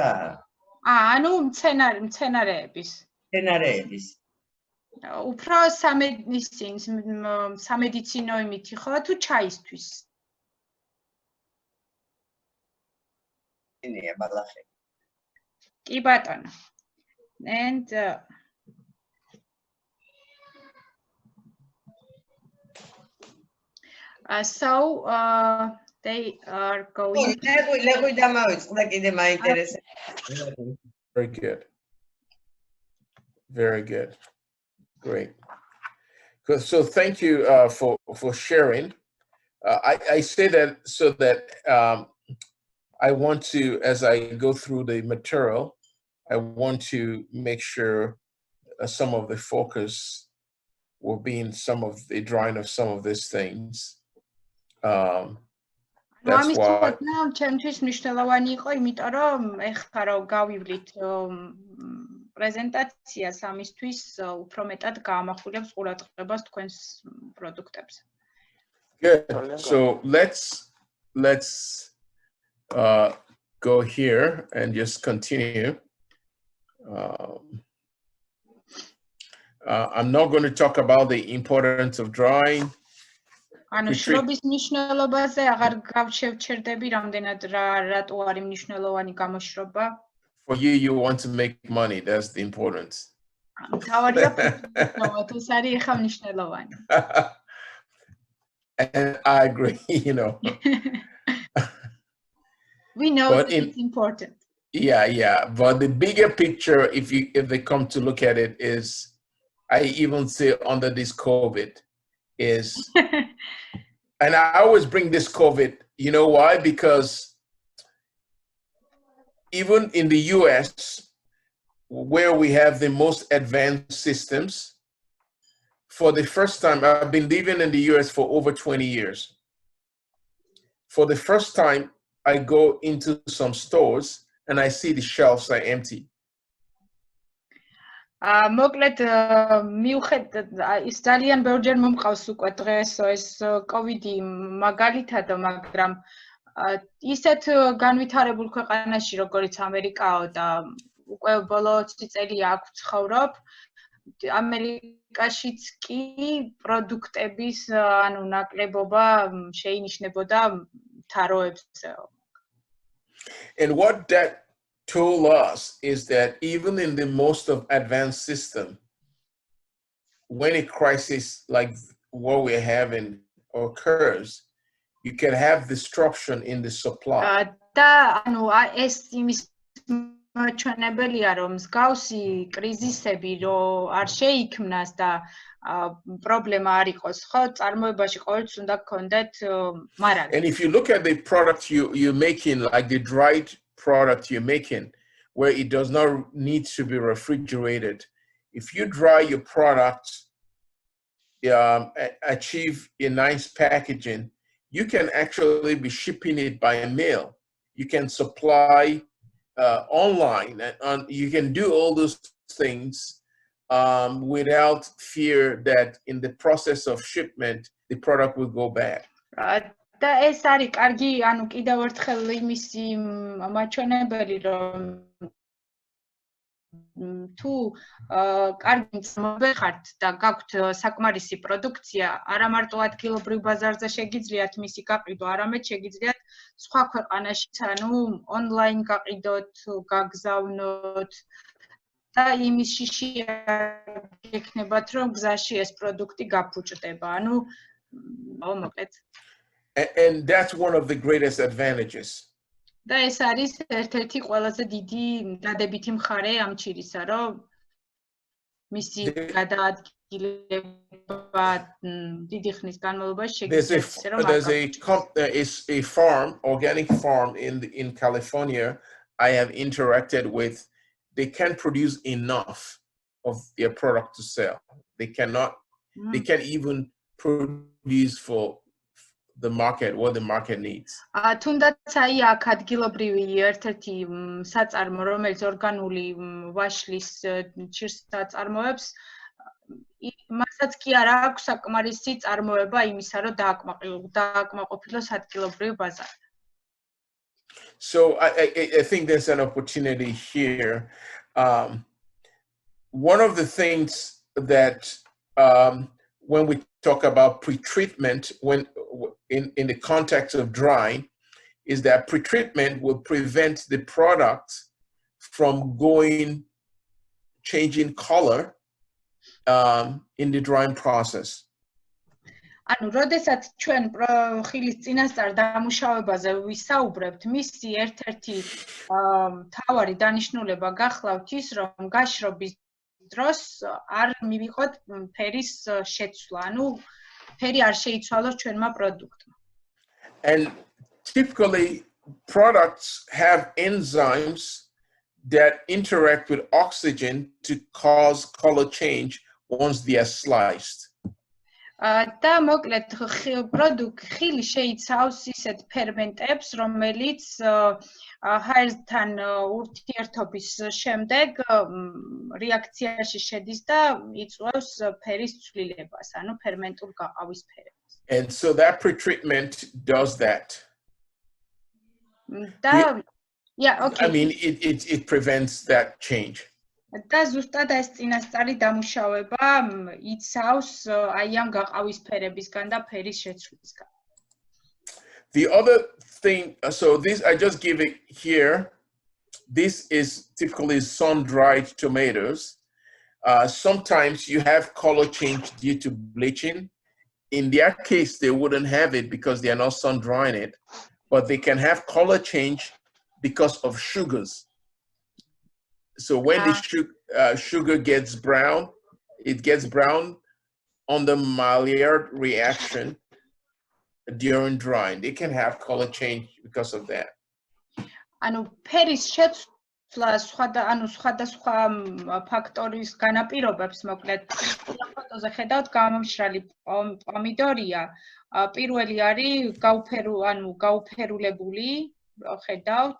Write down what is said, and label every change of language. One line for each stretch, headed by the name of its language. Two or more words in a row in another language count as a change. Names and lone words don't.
Georgian: ანუ მცენარეების. მცენარეების. უფრო სამედიცინო იმითი ხო თუ ჩაისთვის? ინია ბალახე. კი ბატონო.
English: And so they are going.
Georgian: ლეღვი დამავიწყდა კიდე მაინტერესებს.
English: Very good. Very good. Great. Good. So thank you for sharing. I say that so that I want to, as I go through the material, I want to make sure some of the focus will be in some of the drawing of some of these things. That's why.
Georgian: ჩემთვის მნიშვნელოვანი იყო, იმიტომ რომ ეხლა რომ გავივლით პრეზენტაციას ამისთვის უფრო მეტად გაამახვილებს ყურადღებას თქვენს პროდუქტებზე.
English: Good. So let's go here and just continue. I'm not going to talk about the importance of drawing.
Georgian: ანუ შრობის მნიშვნელობაზე აღარ გავშევჩერდები, რამდენად რატო არის მნიშვნელოვანი გამოშრობა.
English: For you, you want to make money. That's the importance.
Georgian: თავარია ფიქრობთ, ეს არის ახლა მნიშვნელოვანი.
English: And I agree, you know. We know that it's important. Yeah. But the bigger picture, if they come to look at it, is I even say under this COVID is, and I always bring this COVID. You know why? Because even in the US, where we have the most advanced systems, for the first time, I've been living in the US for over 20 years. For the first time, I go into some stores and I see the shelves are empty.
Georgian: მოკლედ მიუხედავად ის ძალიან ბევრჯერ მომყავს უკვე დღეს ეს კოვიდი მაგალითად, მაგრამ ისეთ განვითარებულ ქვეყანაში როგორც ამერიკაო და უკვე ბოლო 20 წელი აქ ვცხოვრობ, ამერიკაშიც კი პროდუქტების ანუ ნაკლებობა შეინიშნებოდა თაროებზე.
English: And what that told us is that even in the most of advanced system, when a crisis like what we're having occurs, you can have disruption in the supply.
Georgian: და ანუ ეს იმის მოჩვენებელია, რომ მსგავსი კრიზისები რო არ შეიქმნას და პრობლემა არ იყოს, ხო, წარმოებაში ყოველთვის უნდა გქონდეთ მარაგი.
English: And if you look at the product you're making, like the dried product you're making, where it does not need to be refrigerated, if you dry your product, achieve a nice packaging, you can actually be shipping it by mail. You can supply online, and you can do all those things without fear that in the process of shipment, the product will go bad.
Georgian: და ეს არის კარგი, ანუ კიდევ ერთხელ იმისი მაჩვენებელი, რომ თუ კარგი მწმობეხართ და გაქვთ საკმარისი პროდუქცია, არა მარტო ადგილობრივ ბაზარზე შეგიძლიათ მისი გაყიდვა, არამედ შეგიძლიათ სხვა ქვეყანაშიც, ანუ ონლაინ გაყიდოთ, გაგზავნოთ და იმის შიში გექნებათ, რომ გზაში ეს პროდუქტი გაფუჭდება. ანუ მოკლედ.
English: And that's one of the greatest advantages.
Georgian: და ეს არის ერთ-ერთი ყველაზე დიდი დადებითი მხარე ამ ჭირისა, რომ მისი გადაადგილება დიდი ხნის განმავლობაში შეგიძლია
English: There's a farm, organic farm in California I have interacted with. They can't produce enough of their product to sell. They cannot. They can't even produce for the market what the market needs.
Georgian: თუნდაც აი აქ ადგილობრივი ერთ-ერთი საწარმო, რომელიც ორგანული ვაშლის ჭირს აწარმოებს, მასაც კი არ აქვს საკმარისი წარმოება იმისა, რომ დააკმაყოფილოს ადგილობრივი ბაზარი.
English: So I think there's an opportunity here. One of the things that when we talk about pre-treatment, when in the context of drying, is that pre-treatment will prevent the product from changing color in the drying process.
Georgian: ანუ, როდესაც ჩვენ ხილის წინასწარ დამუშავებაზე ვისაუბრებთ, მისი ერთ-ერთი მთავარი დანიშნულება გახლავთ ის, რომ გაშრობის დროს არ მივიღოთ ფერის შეცვლა, ანუ ფერი არ შეიცვალოს ჩვენმა პროდუქტმა.
English: And typically products have enzymes that interact with oxygen to cause color change once they are sliced.
Georgian: და მოკლედ ხილი შეიცავს ისეთ ფერმენტებს, რომელიც ჰაერთან ურთიერთობის შემდეგ რეაქციაში შედის და იწვევს ფერის ცვლილებას, ანუ ფერმენტულ გაყავისფერებას.
English: And so that pre-treatment does that. Yeah, okay. I mean, it prevents that change.
Georgian: და ზუსტად ეს წინასწარი დამუშავება იცავს აი ამ გაყავისფერებისგან და ფერის შეცვლისგან.
English: The other thing, so this I just give it here. This is typically sun-dried tomatoes. Sometimes you have color change due to bleaching. In their case, they wouldn't have it because they are not sun-drying it, but they can have color change because of sugars. So when the sugar gets brown, it gets brown on the Maillard reaction during drying. They can have color change because of that.
Georgian: ანუ ფერის შეცვლა სხვადასხვა ფაქტორის განაპირობებს, მოკლედ ფოტოზე ხედავთ გამომშრალი პომიდორია, პირველი არის გაუფერულებული, ხედავთ.